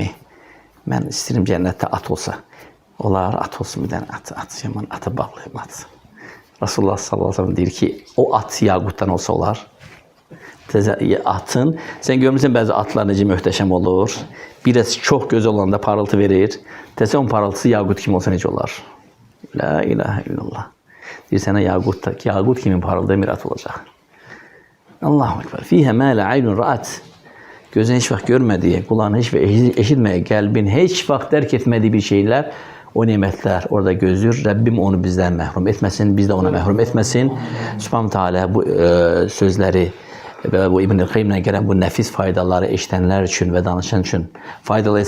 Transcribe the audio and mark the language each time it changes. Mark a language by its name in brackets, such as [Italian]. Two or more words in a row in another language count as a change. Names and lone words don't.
[Azerbaijani] Mən istəyirəm cənnətdə at olsa. Olar, at olsun bir dənə at yaman, ata bağlayım at. Resulullah [Arabic] صلى الله عليه وسلم [Azerbaijani] deyir ki, o at yaqutdan olsa olar. Atın, sən görmürsən bəzi atlar necə möhtəşəm olur. Biraz çox gözəl olanda parıltı verir. Desə onun parıltısı yaqut kimi olsa necə olar? [Arabic] لا إله إلا الله. [Turkish] Bir sene yaqut kimi parıldayan bir at olacak. [Arabic] الله أكبر. فيها ما لا عين رأت. [Turkish] Gözün hiç vaxt görmediği, kulağın hiç eşitmediği, kalbin hiç vaxt dərk etmediği bir şeyler, o nimetler orada gözlür. Rabbim onu bizden məhrum etmesin, biz de ona məhrum etmesin. Subhanahu Teala bu sözleri ve bu İbn-i Qayyim'le gelen bu nefis faydaları eşitenler için ve danışan için faydalı etsin.